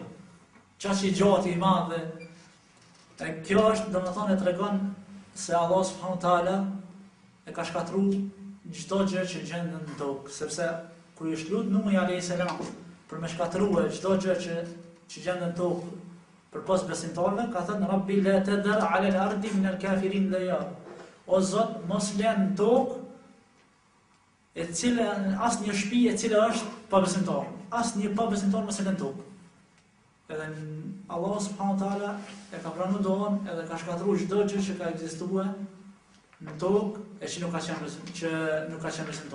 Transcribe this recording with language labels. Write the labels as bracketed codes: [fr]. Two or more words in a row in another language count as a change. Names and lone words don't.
[sq] Qaq i gjatë i madh. Kjo është domethënë tregon se Allah [ar] سبحانه وتعالى [sq] e ka shkatruar çdo gjë që gjendet në tokë, sepse kur i shlut Nuhi [ar] عليه السلام [sq] për me shkatruar çdo gjë që gjendet në tokë përpos besimtarëve, ka thënë [ar] رب لا تذر على الأرض من الكافرين ديار. [sq] O Zot, mos lën në tokë e cila asnjë shtëpi e cila është pa besimtar. Asnjë pa besimtar mos e lën në tokë. Edhe Allah [ar] سبحانه وتعالى [sq] e ka pranuar doën edhe ka shkatruar çdo gjë që ka ekzistuar në tokë e që nuk ka qenë besimtar.